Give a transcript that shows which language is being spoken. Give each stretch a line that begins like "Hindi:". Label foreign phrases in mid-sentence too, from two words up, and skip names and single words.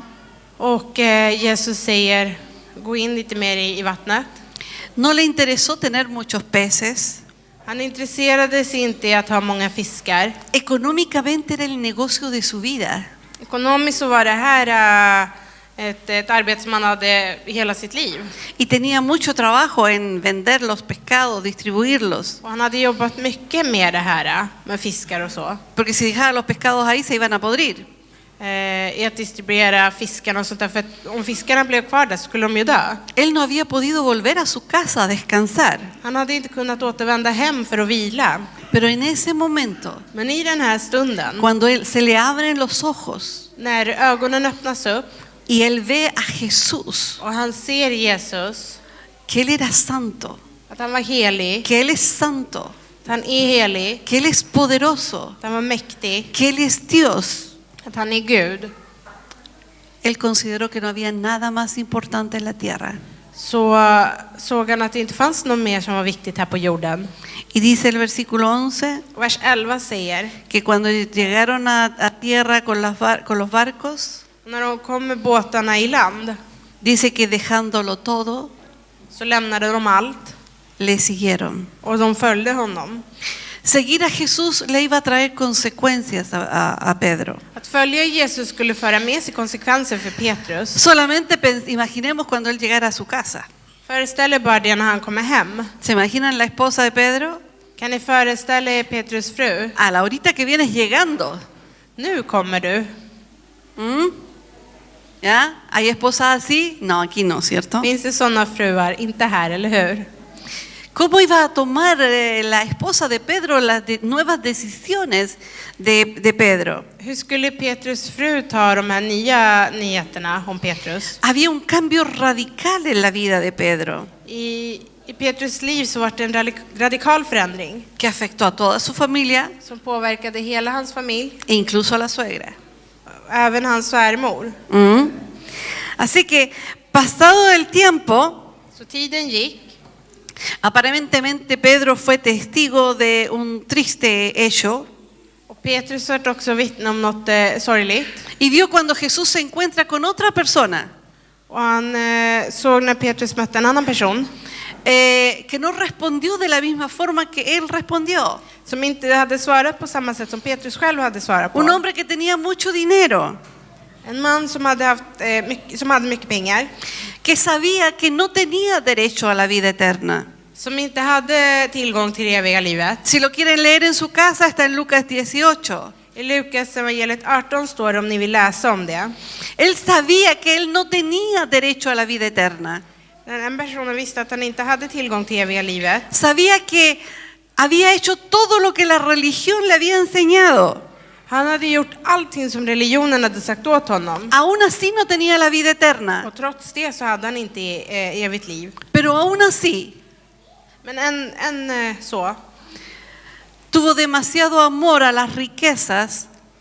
Swedish: Och Jesus säger, gå in lite mer i vattnet.
Spanish: No le interesó tener muchos peces.
Swedish: Han intresserade sig inte i att ha många fiskar.
Spanish: Económicamente era el negocio de su vida.
Swedish: Ekonomiskt så var det här ett arbete som han hade hela sitt liv.
Spanish: Y tenía mucho trabajo en vender los pescados, distribuirlos.
Swedish: Och han hade jobbat mycket med det här, med fiskar och så.
Spanish: Porque si dejaba los pescados ahí se iban a podrir.
Swedish: I att distribuera fiskarna och sånt där. För att om fiskarna blev kvar där så skulle de ju dö.
Spanish: Él no había podido volver a su casa a descansar.
Swedish: Han hade inte kunnat återvända hem för att vila.
Spanish: Pero en ese momento,
Swedish: Men i den här stunden,
Spanish: cuando se le abren los ojos
Swedish: när ögonen öppnas upp
Spanish: y él ve a Jesús,
Swedish: och han ser Jesus,
Spanish: que él era santo,
Swedish: att han var helig,
Spanish: que él es santo,
Swedish: att han är helig,
Spanish: que él es poderoso,
Swedish: att han var mäktig,
Spanish: que él es Dios,
Swedish: att han är Gud,
Spanish: él consideró que no había nada más importante en la tierra.
Swedish: så såg han att det inte fanns något mer som var viktigt här på jorden.
Spanish: Y dice el versículo 11
Swedish: Vers 11 säger,
Spanish: que cuando llegaron a tierra con los barcos,
Swedish: när de kom med båtarna i land
Spanish: dice que dejándolo todo,
Swedish: så lämnade de allt
Spanish: le siguieron.
Swedish: och de följde honom.
Spanish: Seguir a Jesús le iba a traer consecuencias a Pedro.
Swedish: Att följa Jesus skulle föra med sig konsekvenser för Petrus.
Spanish: Solamente imaginemos cuando él llegara a su casa.
Swedish: Föreställ er bara det när han kommer hem.
Spanish: ¿Se imaginan la esposa de Pedro?
Swedish: Kan ni föreställa er Petrus fru?
Spanish: A la horita que vienes llegando.
Swedish: Nu kommer du.
Spanish: ¿Ya? ¿Hay esposas así? No, aquí no, ¿cierto?
Swedish: Finns det sådana fruar? Inte här, eller hur?
Spanish: ¿Cómo iba a tomar la esposa de Pedro las nuevas decisiones de Pedro?
Swedish: Hur skulle Petrus fru ta de här nya nyheterna om Petrus?
Spanish: Había un cambio radical en la vida de Pedro
Swedish: I Petrus liv så var det en radikal förändring
Spanish: que afectó a toda su familia
Swedish: som påverkade hela hans familj,
Spanish: e incluso a la suegra.
Swedish: även hans svärmor.
Spanish: Así que, pasado el tiempo,
Swedish: Så tiden gick.
Spanish: aparentemente Pedro fue testigo de un triste hecho
Swedish: Och Petrus var också vittne om något sorgligt.
Spanish: y vio cuando Jesús se encuentra con otra persona
Swedish: Och han såg när Petrus mötte en annan person
Spanish: que no respondió de la misma forma que él respondió.
Swedish: som inte hade svarat på samma sätt som Petrus själv hade svarat på.
Spanish: Un hombre que tenía mucho dinero,
Swedish: En man som hade mycket pengar,
Spanish: que sabía que no tenía derecho a la vida eterna.
Swedish: som inte hade tillgång till det eviga livet.
Spanish: Si lo quieren leer en su casa, está en Lucas 18.
Swedish: I Lukas evangeliet 18 står det, om ni vill läsa om det.
Spanish: Él sabía que él no tenía derecho a la vida eterna.
Swedish: En person visste att han inte hade tillgång till eviga livet.
Spanish: Sabía que había hecho todo lo que la religión le había enseñado.
Swedish: Han hade gjort allting som religionen hade sagt åt honom.
Spanish: Aún así no tenía la vida eterna.
Swedish: Och trots det så hade han inte evigt liv.
Spanish: Pero aún así
Swedish: Men så.
Spanish: tuvo demasiado amor a las riquezas.